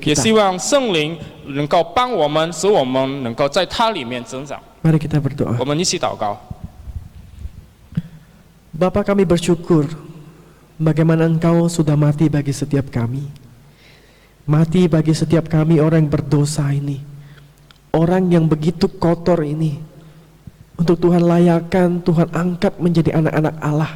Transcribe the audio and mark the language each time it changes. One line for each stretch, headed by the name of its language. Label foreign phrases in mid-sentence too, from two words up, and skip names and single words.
Chinese: 也
Indonesian: kita.
Chinese: 希望圣灵能够帮我们，使我们能够在它里面增长。
Indonesian: Mari kita berdoa.
Chinese: 我们一起祷告。
Indonesian: Bapa, kami bersyukur bagaimana Engkau sudah mati bagi setiap kami. Mati bagi setiap kami orang yang berdosa ini. Orang yang begitu kotor ini. Untuk Tuhan layakkan, Tuhan angkat menjadi anak-anak Allah.